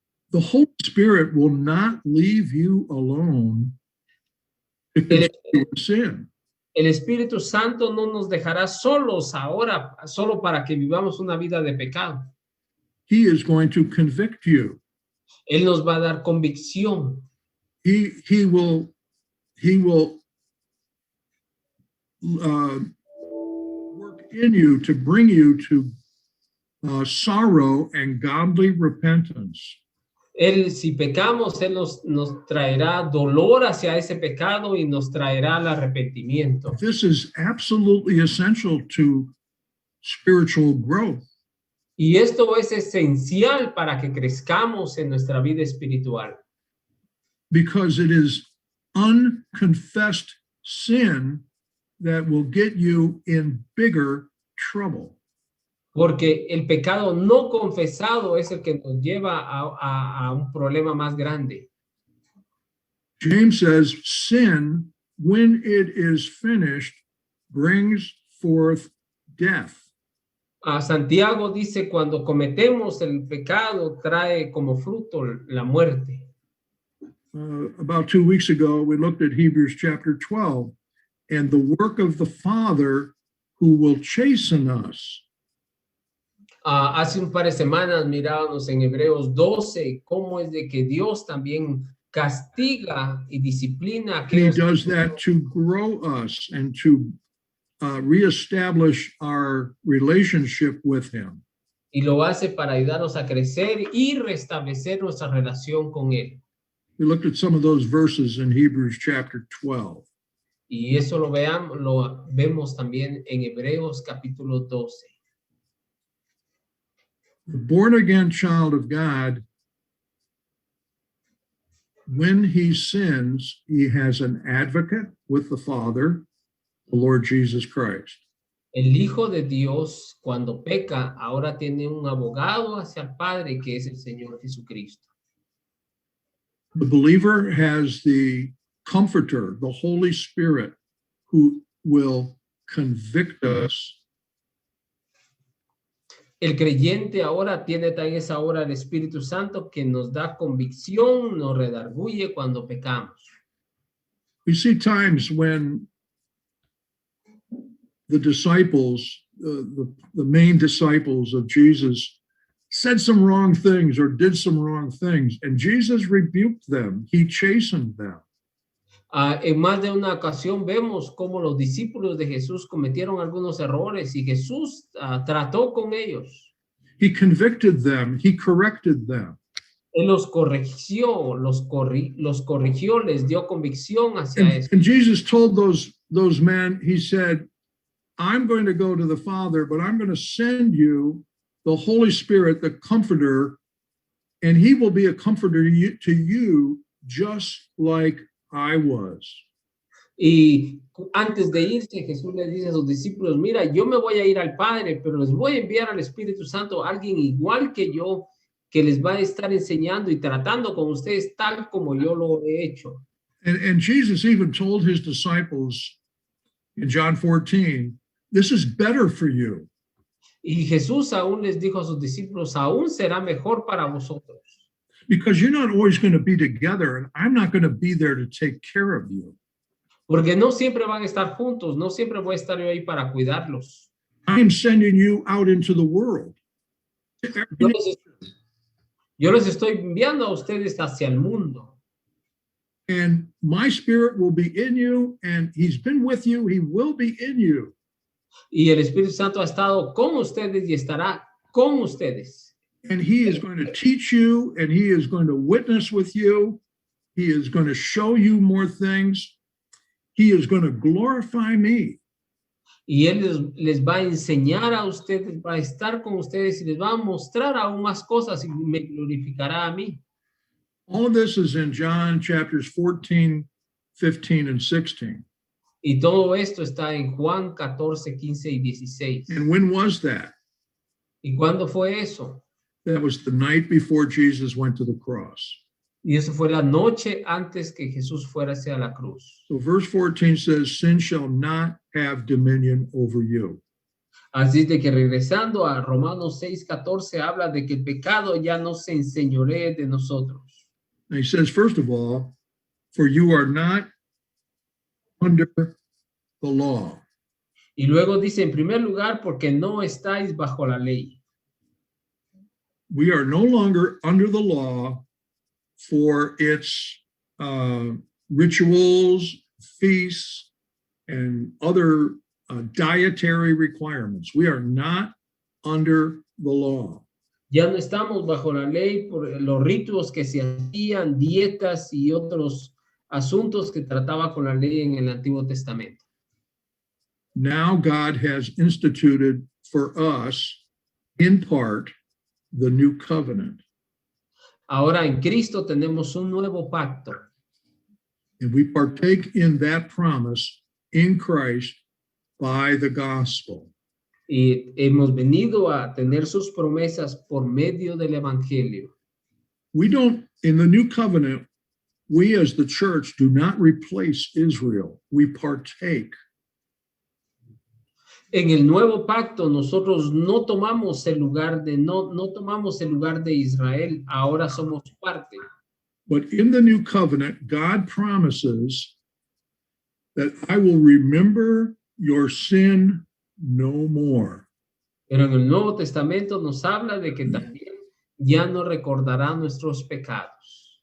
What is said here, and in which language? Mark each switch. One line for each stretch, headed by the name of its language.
English: The Holy Spirit will not leave you alone to continue in sin.
Spanish: El Espíritu Santo no nos dejará solos ahora, solo para que vivamos una vida de pecado.
English: He is going to convict you.
Spanish: Él nos va a dar convicción.
English: He will work in you to bring you to sorrow and godly repentance.
Spanish: Él, si pecamos, Él nos traerá dolor hacia ese pecado y nos traerá el arrepentimiento.
English: This is absolutely essential to spiritual growth.
Spanish: Y esto es esencial para que crezcamos en nuestra vida espiritual.
English: Because it is unconfessed sin that will get you in bigger trouble.
Spanish: Porque el pecado no confesado es el que nos lleva a un problema más grande.
English: James says, sin, when it is finished, brings forth death.
Spanish: Santiago dice, cuando cometemos el pecado, trae como fruto la muerte.
English: About 2 weeks ago, we looked at Hebrews chapter 12 and the work of the Father who will chasten us.
Spanish: Hace un par de semanas mirábamos en Hebreos 12 cómo es de que Dios también castiga y disciplina a
English: And he
Spanish: aquellos
English: does that to grow us and to reestablish our relationship with him.
Spanish: y lo hace para ayudarnos a crecer y restablecer nuestra relación con Él.
English: We looked at some of those verses in Hebrews chapter 12.
Spanish: Y eso lo vemos también en Hebreos capítulo 12.
English: The born again child of God, when he sins, he has an advocate with the Father, the Lord Jesus Christ.
Spanish: El Hijo de Dios, cuando peca, ahora tiene un abogado hacia el Padre, que es el Señor Jesucristo.
English: The believer has the Comforter, the Holy Spirit, who will convict us.
Spanish: El creyente ahora tiene también esa obra del Espíritu Santo que nos da convicción, nos redarguye cuando pecamos.
English: We see times when the disciples, the main disciples of Jesus, said some wrong things or did some wrong things, and Jesus rebuked them. He chastened them.
Spanish: En más de una ocasión vemos cómo los discípulos de Jesús cometieron algunos errores y Jesús trató con ellos.
English: He convicted them. He corrected them.
Spanish: Él los corrigió, los corrigió, les dio convicción hacia eso.
English: And Jesus told those men, he said, I'm going to go to the Father, but I'm going to send you the Holy Spirit, the Comforter, and he will be a comforter to you just like I was.
Spanish: Y antes de irse, Jesús les dice a sus discípulos, mira, yo me voy a ir al Padre, pero les voy a enviar al Espíritu Santo, alguien igual que yo, que les va a estar enseñando y tratando con ustedes tal como yo lo he hecho.
English: And Jesus even told his disciples in John 14, this is better for you.
Spanish: Y Jesús aún les dijo a sus discípulos, aún será mejor para vosotros.
English: Because you're not always going to be together, and I'm not going to be there to take care of you.
Spanish: Porque no siempre van a estar juntos, no siempre voy a estar yo ahí para cuidarlos.
English: I am sending you out into the world.
Spanish: Yo les estoy enviando a ustedes hacia el mundo.
English: And my spirit will be in you, and he's been with you, he will be in you.
Spanish: Y el Espíritu Santo ha estado con ustedes y estará con ustedes.
English: And he is going to teach you, and he is going to witness with you. He is going to show you more things. He is going to glorify me.
Spanish: Y Él les va a enseñar a ustedes, va a estar con ustedes y les va a mostrar aún más cosas y me glorificará a mí.
English: All of this is in John chapters 14, 15, and 16.
Spanish: Y todo esto está en Juan 14, 15 y 16.
English: And when was that?
Spanish: ¿Y cuándo fue eso?
English: That was the night before Jesus went to the cross.
Spanish: Y eso fue la noche antes que Jesús fuera hacia la cruz.
English: So verse 14 says, sin shall not have dominion over you.
Spanish: Así de que regresando a Romanos 6:14 habla de que el pecado ya no se enseñoree de nosotros.
English: And he says, first of all, for you are not under the law.
Spanish: Y luego dice, en primer lugar, porque no estáis bajo la ley.
English: We are no longer under the law for its rituals, feasts, and other dietary requirements. We are not under the law.
Spanish: Ya no estamos bajo la ley por los ritos que se hacían, dietas y otros asuntos que trataba con la ley en el Antiguo Testamento.
English: Now God has instituted for us, in part, the new covenant.
Spanish: Ahora en Cristo tenemos un nuevo pacto
English: And we partake in that promise in Christ by the gospel.
Spanish: y hemos venido a tener sus promesas por medio del Evangelio.
English: We don't, in the new covenant, we as the church do not replace Israel. We partake.
Spanish: En el nuevo pacto nosotros no tomamos el lugar de no tomamos el lugar de Israel, ahora somos parte.
English: But in the new covenant, God promises that I will remember your sin no more.
Spanish: Pero en el Nuevo Testamento nos habla de que también ya no recordará nuestros pecados.